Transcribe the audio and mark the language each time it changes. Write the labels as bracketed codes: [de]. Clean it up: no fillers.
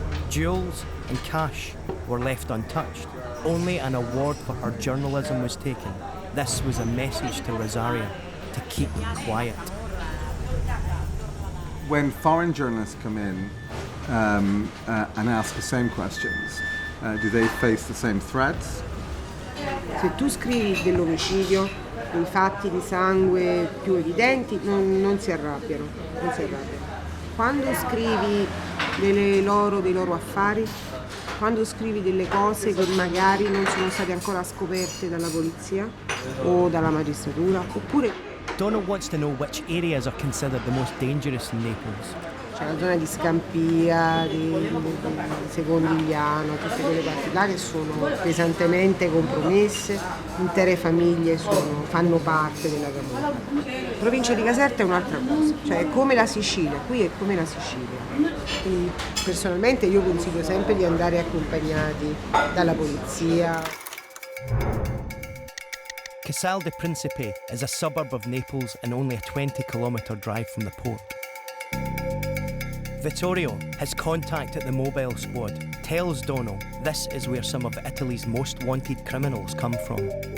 [en] Jewels and cash were left untouched. Only an award for her journalism was taken. This was a message to Rosaria to keep quiet. When foreign journalists come in and ask the same questions, do they face the same threats? [it] Se tu scrivi dell'omicidio, dei fatti di sangue più evidenti, non si arrabbiano, non si arrabbiano. Quando scrivi dei loro affari, quando scrivi delle cose che magari non sono state ancora scoperte dalla polizia o dalla magistratura, oppure... [en] Donal wants to know which areas are considered the most dangerous in Naples. [it] C'è la zona di Scampia, di Secondigliano, tutte quelle parti là che sono pesantemente compromesse, intere famiglie fanno parte della Camorra. La provincia di Caserta è un'altra cosa, cioè è come la Sicilia, qui è come la Sicilia. Quindi personalmente io consiglio sempre di andare accompagnati dalla polizia. [en] Casal di Principe is a suburb of Naples and only a 20-kilometre drive from the port. Vittorio, his contact at the mobile squad, tells Donal this is where some of Italy's most wanted criminals come from.